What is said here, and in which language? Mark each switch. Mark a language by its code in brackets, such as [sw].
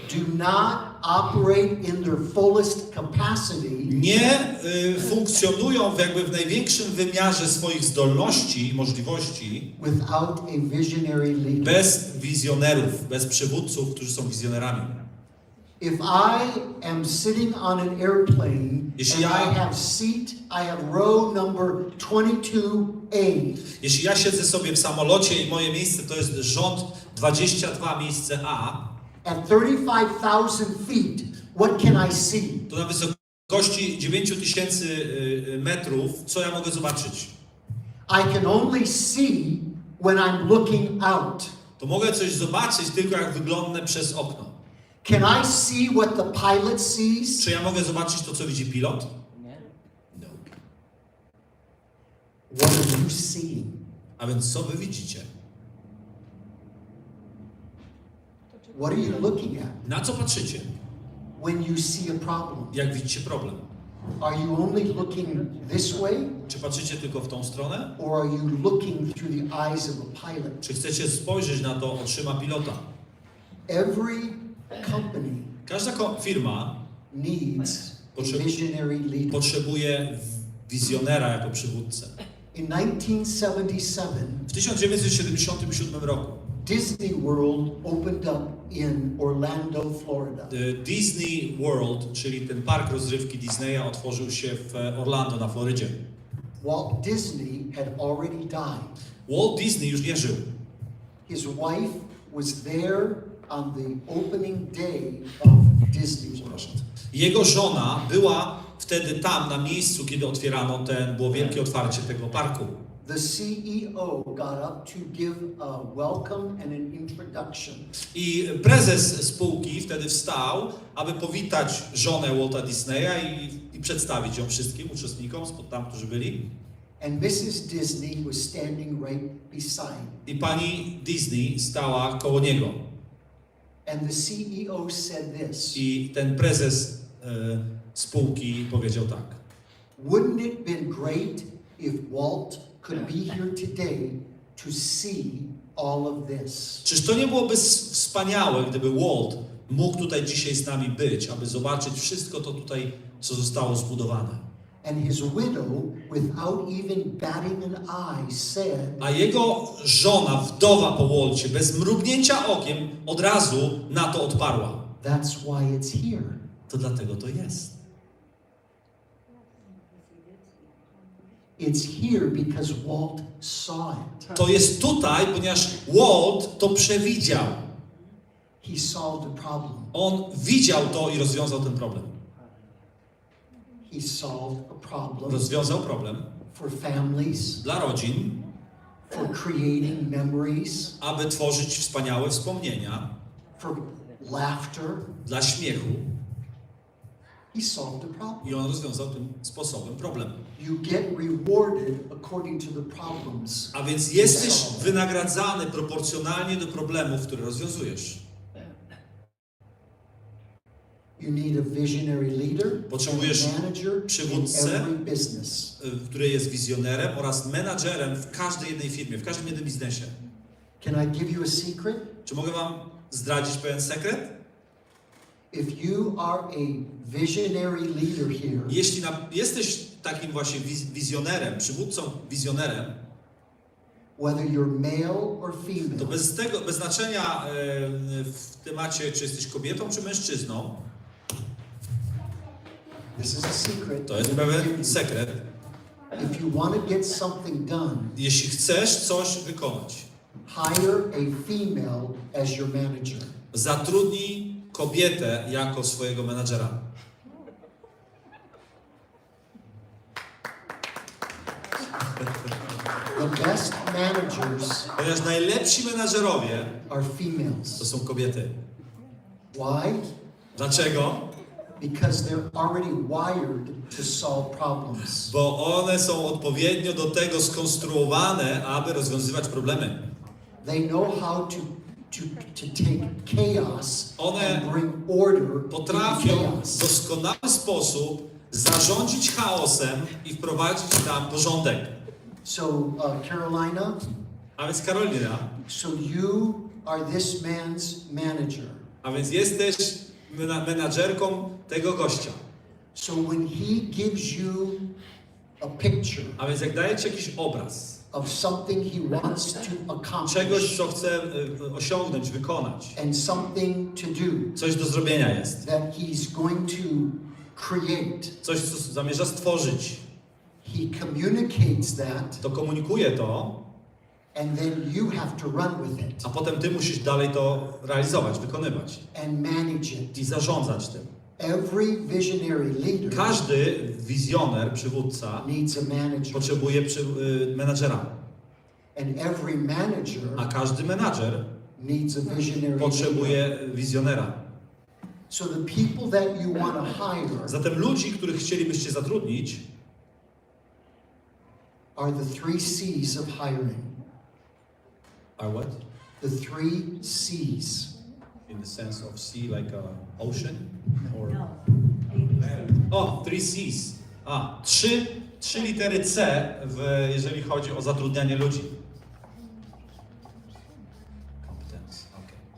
[en] do not operate in their fullest capacity [pl] nie funkcjonują w największym wymiarze swoich zdolności i możliwości [en] without a visionary leader. [pl] bez wizjonerów, bez przywódców, którzy są wizjonerami. [en] If I am sitting on an airplane [pl] Jeśli [en] and [pl] ja- [en] I have seat, I have row number 22A. [pl] Jeśli ja siedzę sobie w samolocie i moje miejsce to jest rząd 22, miejsce A, [en] At 35,000 feet, what can I see? [pl] to na wysokości 9000 metrów, co ja mogę zobaczyć? [en] I can only see when I'm looking out. [pl] To mogę coś zobaczyć tylko jak wyglądnę przez okno. [en] Can I see what the pilot sees? [pl] Czy ja mogę zobaczyć to, co widzi pilot? Nie? [en] No. What are you seeing? [pl] A więc co wy widzicie? [en] What are you looking at [pl] Na co patrzycie? [en] when you see a problem? [pl] Jak widzicie problem? [en] Are you only looking this way, [pl] Czy patrzycie tylko w tą stronę? [en] or are you looking through the eyes of a pilot? [pl] Czy chcecie spojrzeć na to oczyma pilota? [en] Every company [pl] Każda firma [en] needs a [pl] Potrzeb- [en] visionary leader. [pl] potrzebuje wizjonera jako przywódcę. [en] In 1977, [pl] W 1977 roku [en] Disney World opened up in Orlando, Florida. [pl] Disney World, czyli ten park rozrywki Disneya, otworzył się w Orlando na Florydzie. [en] Walt Disney had already died. [pl] Walt Disney już nie żył. [en] His wife was there on the opening day of Disney World. [pl] Jego żona była wtedy tam, na miejscu, kiedy otwierano było wielkie otwarcie tego parku. [en] The CEO got up to give a welcome and an introduction. [pl] I prezes spółki wtedy wstał, aby powitać żonę Walta Disneya i przedstawić ją wszystkim uczestnikom, tam, którzy byli. [en] And Mrs. Disney was standing right beside. [pl] I pani Disney stała koło niego. [en] And the CEO said this. [pl] I ten prezes spółki powiedział tak. [en] Wouldn't it been great if Walt could be here today to see all of this? [pl] Czyż to nie byłoby wspaniałe, gdyby Walt mógł tutaj dzisiaj z nami być, aby zobaczyć wszystko to tutaj, co zostało zbudowane. [en] And his widow, without even batting an eye, said, [pl] A jego żona, wdowa po Walcie, bez mrugnięcia okiem, od razu na to odparła. [en] that's why it's here. [pl] To dlatego to jest. [en] It's here because Walt saw it. [pl] To jest tutaj, ponieważ Walt to przewidział. [en] He solved the problem. [pl] On widział to i rozwiązał ten problem. [en] He solved a problem [pl] Rozwiązał problem [en] for families, [pl] dla rodzin, [en] for creating memories, [pl] aby tworzyć wspaniałe wspomnienia, [en] for laughter. [pl] dla śmiechu. [en] He solved the problem. [pl] I on rozwiązał tym sposobem problem. [en] You get rewarded according to the problems. [pl] A więc jesteś wynagradzany proporcjonalnie do problemów, które rozwiązujesz. [en] You need a visionary leader, [pl] Potrzebujesz [en] a manager in [pl] przywódcę, [en] every business. [pl] który jest wizjonerem oraz menadżerem w każdej jednej firmie, w każdym jednym biznesie. [en] Can I give you a secret? [pl] Czy mogę wam zdradzić pewien sekret? [en] If you are a visionary leader here, [pl] Jeśli jesteś takim właśnie wizjonerem, przywódcą wizjonerem, [en] whether you're male or [pl] To [en] female, [pl] bez znaczenia w temacie, czy jesteś kobietą, czy mężczyzną, [en] this is a secret. [pl] to jest pewien sekret. [en] If you want to get something done, [pl] Jeśli chcesz coś wykonać, [en] hire a female as your manager. [pl] zatrudnij kobietę jako swojego menadżera. [en] The best managers [pl] Ponieważ najlepsi menadżerowie [en] are females. [pl] to są kobiety. [en] Why? [pl] Dlaczego? [en] Because they're already wired to solve problems. [pl] Bo one są odpowiednio do tego skonstruowane, aby rozwiązywać problemy. [en] They know how to take chaos [pl] One [en] and bring order to [pl] Potrafią w [en] chaos. [pl] doskonały sposób zarządzić chaosem i wprowadzić tam porządek. [en] So, Carolina, [pl] A więc Karolina, [en] so you are this man's manager. [pl] a więc jesteś menadżerką tego gościa. [en] So when he gives you a picture [pl] A więc jak daje ci jakiś obraz [en] of something he wants to [pl] czegoś, [en] accomplish [pl] co chce osiągnąć, wykonać, [en] and something to do [pl] coś do zrobienia jest, [en] that he's going to create, [pl] coś, co zamierza stworzyć, [en] he communicates that, [pl] to komunikuje to, [en] and then you have to run with it [pl] a potem ty musisz dalej to realizować, wykonywać [en] and manage it. [pl] i zarządzać tym. [en] Every visionary leader [pl] Każdy wizjoner, przywódca [en] needs a manager, [pl] potrzebuje menadżera, [en] and every manager [pl] a każdy menadżer [en] needs a visionary leader. [pl] potrzebuje wizjonera. [en] So the people that you want to hire [pl] Zatem ludzi, których chcielibyście zatrudnić, [en] are the 3 C's of hiring. are what? The 3 C's. In the sense of sea like a ocean? Or... No. O, 3 C's. [pl] A, trzy litery C, jeżeli chodzi o zatrudnianie ludzi. [en] Competence, okay.